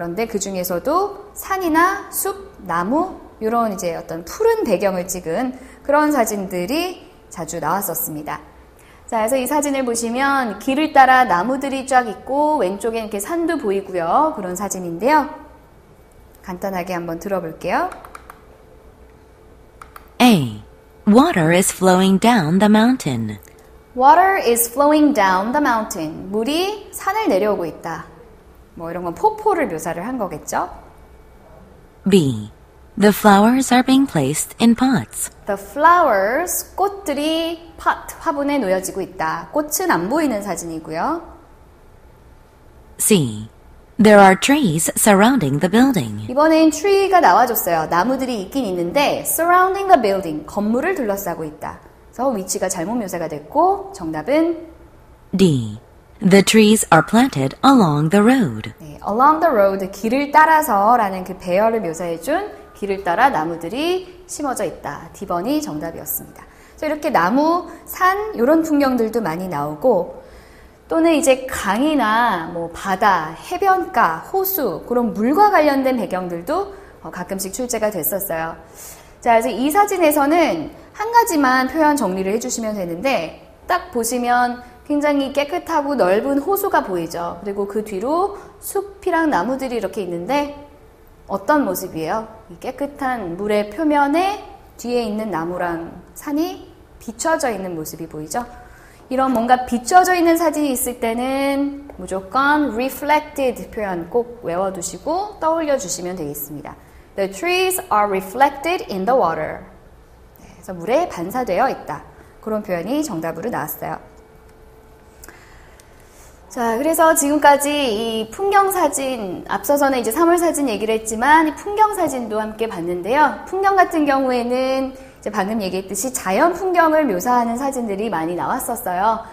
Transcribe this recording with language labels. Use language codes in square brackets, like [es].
[ko] 그런데 그 중에서도 산이나 숲, 나무 이런 이제 어떤 푸른 배경을 찍은 그런 사진들이 자주 나왔었습니다. 자, 그래서 이 사진을 보시면 길을 따라 나무들이 쫙 있고 왼쪽에 이렇게 산도 보이고요. 그런 사진인데요. 간단하게 한번 들어볼게요. A. [en] Water is flowing down the mountain. Water is flowing down the mountain. [ko] 물이 산을 내려오고 있다. 뭐 이런 건 폭포를 묘사를 한 거겠죠? B. [en] The flowers are being placed in pots. [ko] The flowers, 꽃들이 pot, 화분에 놓여지고 있다. 꽃은 안 보이는 사진이고요. C. [en] There are trees surrounding the building. [ko] 이번엔 tree가 나와줬어요. 나무들이 있긴 있는데 [en] surrounding the building, [ko] 건물을 둘러싸고 있다. 그래서 위치가 잘못 묘사가 됐고 정답은 D. [en] The trees are planted along the road. [ko] 네, [en] along the road, [ko] 길을 따라서라는 그 배열을 묘사해준 길을 따라 나무들이 심어져 있다. D번이 정답이었습니다. 그래서 이렇게 나무, 산 이런 풍경들도 많이 나오고, 또는 이제 강이나 뭐 바다, 해변가, 호수 그런 물과 관련된 배경들도 가끔씩 출제가 됐었어요. 자, 그래서 이 사진에서는 한 가지만 표현 정리를 해주시면 되는데, 딱 보시면 굉장히 깨끗하고 넓은 호수가 보이죠. 그리고 그 뒤로 숲이랑 나무들이 이렇게 있는데 어떤 모습이에요? 이 깨끗한 물의 표면에 뒤에 있는 나무랑 산이 비춰져 있는 모습이 보이죠? 이런 뭔가 비춰져 있는 사진이 있을 때는 무조건 reflected 표현 꼭 외워두시고 떠올려 주시면 되겠습니다. [en] The trees are reflected in the water. [ko] 네, 그래서 물에 반사되어 있다. 그런 표현이 정답으로 나왔어요. 자, 그래서 지금까지 이 풍경 사진, 앞서서는 이제 사물 사진 얘기를 했지만 풍경 사진도 함께 봤는데요. 풍경 같은 경우에는 이제 방금 얘기했듯이 자연 풍경을 묘사하는 사진들이 많이 나왔었어요.